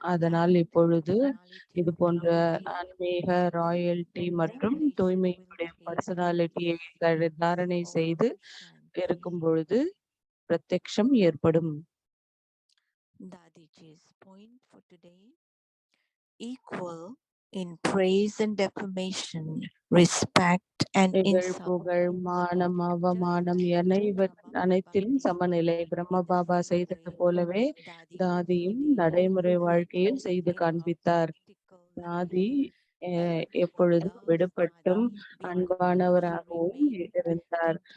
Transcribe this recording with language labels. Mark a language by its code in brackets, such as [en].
[ta] அதனால் இப்பொழுது இது போன்ற ஆன்மீக ராயல்டி மற்றும் தூய்மையுடைய பர்சனாலிட்டியை தாரணை செய்து இருக்கும் பொழுது பிரத்யக்ஷம் ஏற்படும். [en] Dadiji's point for today: equal in praise and defamation, respect and [ta] இகழ், [en] insult. [ta] புகழ், மானம், அவமானம் அனைத்திலும் சமநிலை. பிரம்ம பாபா செய்தது போலவே தாதியும் நடைமுறை வாழ்க்கையில் செய்து காண்பித்தார். தாதி எப்பொழுதும் விடுபட்டும் அன்பானவராகவும் இருந்தார்.